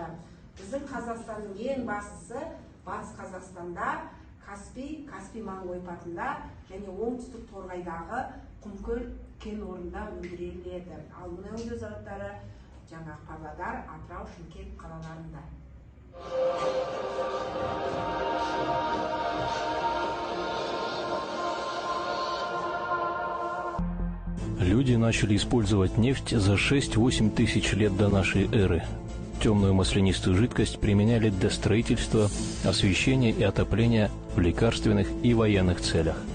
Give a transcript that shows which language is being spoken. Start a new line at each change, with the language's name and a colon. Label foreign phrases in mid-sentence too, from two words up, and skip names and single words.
Kazakh: Біздің Қазақстанның ең бастысы батыс Қазақстанда, Каспий маңы ойпатында және оңтүстік Торғайдағы Құмкөл кен орнында өндіріледі. Ал мұнай өңдеу зауыттары жаңа Павлодар, Атырау, Шымкент қалаларында.
Russian: Люди начали использовать нефть за 6-8 тысяч лет до нашей эры. Темную маслянистую жидкость применяли для строительства, освещения и отопления в лекарственных и военных целях.